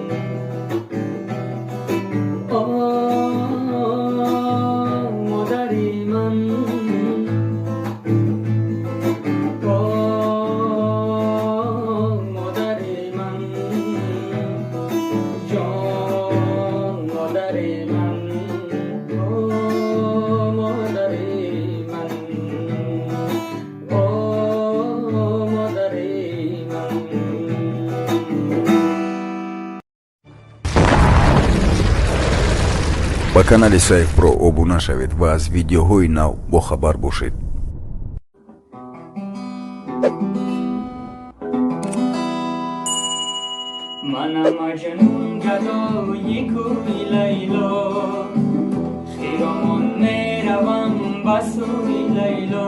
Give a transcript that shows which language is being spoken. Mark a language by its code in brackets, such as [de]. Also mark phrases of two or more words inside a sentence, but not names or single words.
[fa] مادری من، مادری من، جان مادری من. مادری من، مادری من. [tg] ба канали сайф про обуна шавед ва аз видеоҳои нав бохабар бошед. [fa] منم مجنون گدای کوی لیلا، خیرامان میروم بسوی لیلا.